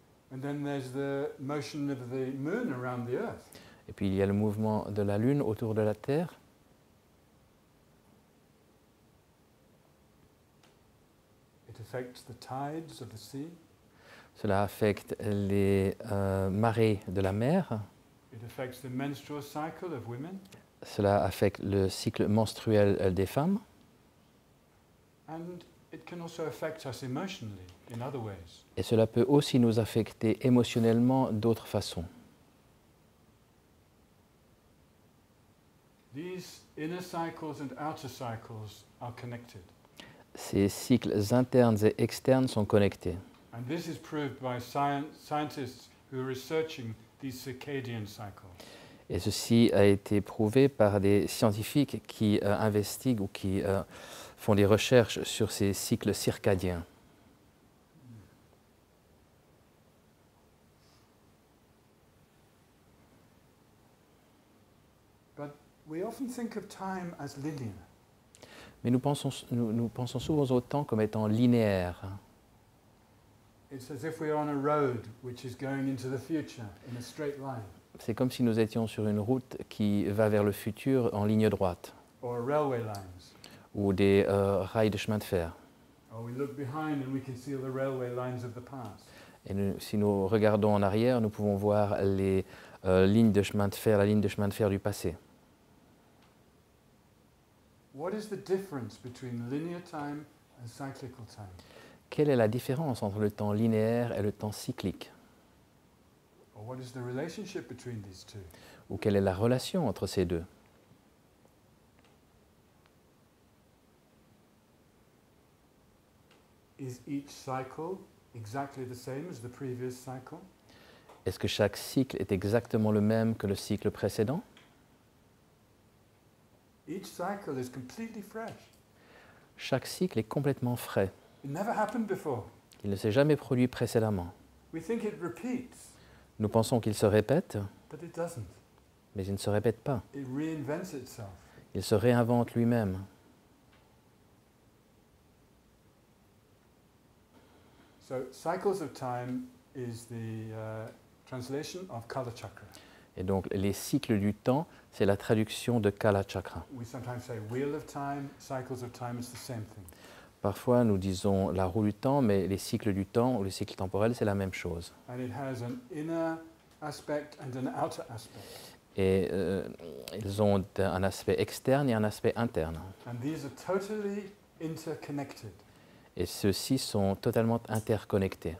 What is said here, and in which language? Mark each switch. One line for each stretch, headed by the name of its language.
English: And then there's the motion of the moon around the earth.
French: Et puis il y a le mouvement de la Lune autour de la Terre.
English: It affects the tides of the sea.
French: Cela affecte les marées de la mer.
English: It affects the menstrual cycle of women.
French: Cela affecte le cycle menstruel des femmes.
English: And it can also affect us emotionally in other ways.
French: Et cela peut aussi nous affecter émotionnellement d'autres façons.
English: These inner cycles and outer cycles are connected.
French: Ces cycles internes et externes sont connectés.
English: And this is proved by scientists who are researching these circadian cycles.
French: Et ceci a été prouvé par des scientifiques qui investiguent ou qui font des recherches sur ces cycles circadiens.
English: But we often think of time as linear.
French: Mais nous pensons souvent au temps comme étant linéaire.
English: It's as if we are on a road which is going into the future in a straight line,
French: C'est comme si nous étions sur une route qui va vers le futur en ligne droite,
English: or railway lines.
French: ou des rails de chemin de fer.
English: Or we look behind and we can see the railway lines of the past.
French: Et si nous regardons en arrière, nous pouvons voir les lignes de chemin de fer, la ligne de chemin de fer du passé.
English: What is the difference between linear time and cyclical time?
French: Quelle est la différence entre le temps linéaire et le temps cyclique?
English: Or what is the relationship between these two?
French: Ou quelle est la relation entre ces deux?
English: Is each cycle exactly the same as the previous cycle?
French: Est-ce que chaque cycle est exactement le même que le cycle précédent?
English: Each cycle is completely fresh.
French: Chaque cycle est complètement frais.
English: It never happened before.
French: Il ne s'est jamais produit précédemment.
English: We think it repeats,
French: Nous pensons qu'il se répète,
English: but it doesn't.
French: mais il ne se répète pas.
English: It reinvents itself.
French: Il se réinvente lui-même.
English: So, cycles of time is the translation of Kala Chakra.
French: Et donc, les cycles du temps, c'est la traduction de Kala Chakra.
English: We sometimes say wheel of time, cycles of time, it's the same thing.
French: Parfois, nous disons la roue du temps, mais les cycles du temps ou les cycles temporels, c'est la même chose.
English: And it has an inner aspect and an outer aspect.
French: Et ils ont un aspect externe et un aspect interne.
English: And these are totally interconnected.
French: Et ceux-ci sont totalement interconnectés.